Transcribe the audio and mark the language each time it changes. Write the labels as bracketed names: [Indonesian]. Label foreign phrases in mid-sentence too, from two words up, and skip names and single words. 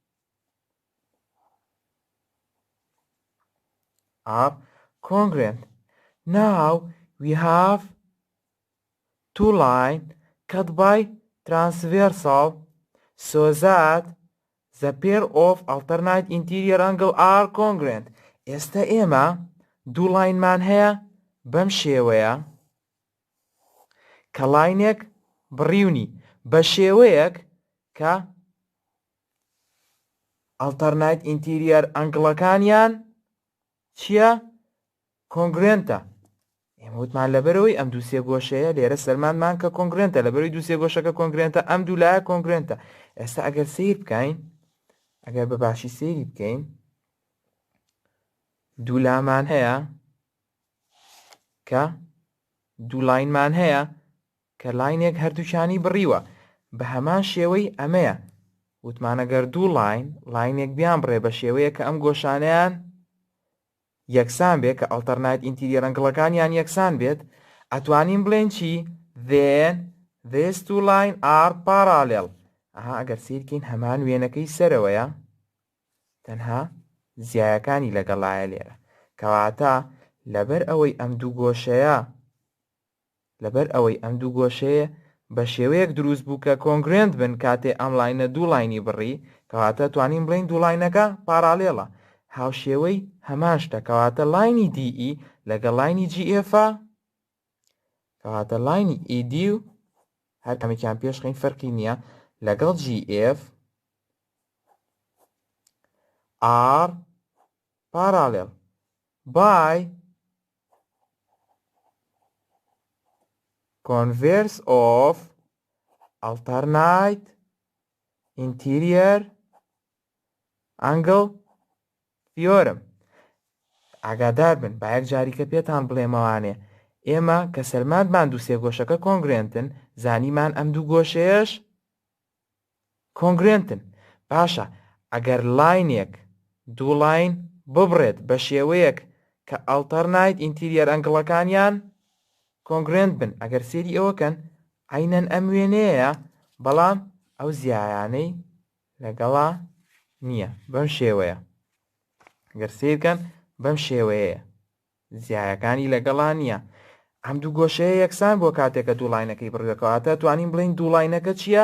[English] Now we have two lines cut by transversal so that the pair of alternate interior angle are congruent. [Central Kurdish] ئێستا ئێمە دوو لاینمان هەیە بەم شێوەیە کە لاینێک بڕیونی بە شێوەیەک کە [English] alternate interior angles [Central Kurdish] چییە؟ congruentە. ئێمە وتمان لەبەرەوەی ئەم دوو سێگۆشەیە لێرە سەلمانمان کە congruentە لەبەرەوەی دوو سێگۆشەکە congruentە ئەم دوو لایە congruentە. ئێستا ئەگەر سیر بکەین ئەگەر بەباشی سێری بکەین دوو لامان هەیە کە دوو لاینمان هەیە کە لاینێک هەردووچانی بڕیوە بە هەمان شێوەی ئەمەیە وتمان ئەگەر دوو لاینێک بیان بڕێ بە شێوەیە کە ئەم گۆشانەیان یەکسان بێت کە [English] alternate interior angles [Central Kurdish] یەکسان بێت ئەتوانین بڵێن چی؟ [English] then these two lines are parallel. [Central Kurdish] ئەگەر سیرکەین هەمان وێنەکەی سەرەوەیە تەنها زیایەکانی لەگەڵایە لێرە کەواتە لەبەر ئەوەی ئەم دوو گۆشەیە بە شێوەیەک دروست بوو کە congruent بن کاتێ ئەم لاینە دوو لاینی بڕی کەواتە توانین بڵێن دوو لاینەکە پارالێڵە هاوشێوەی هەمان شتە کەواتە لاینی DE لەگەڵ لاینی GF کەواتە لاینی ED و هەر کەمێکیان پێشخین فەرقی نییە لەگەڵ GF [English] are parallel by converse of alternate interior angle theorem. [Central Kurdish] ئاگادار بن با یەک جاریکە پێتان بڵێمەوانێ ئێمە کە سەلمانمان دوو سێگۆشەکە congruentن زانیمان ئەم دوو گۆشەیەش congruentن. باشە ئەگەر لاینێک دوو لاین ببڕێت بە شێوەیەک کە [English] alternate interior angles [Central Kurdish] congruent بن ئەگەر سێری ئەوەکەن عینەن ئەم وێنەیە بەڵام ئەو زیایانەی لەگەڵا نییە بەم شێوەیە ئەگەر سیرکەن بەم شێوەیە زیایەکانی لەگەڵا نییە ئەم دوو گۆشەیە یەکسان بۆ کاتێکە دوو لاینەکەی بڕێکەواتە توانین بڵین دوو لاینەکە چییە؟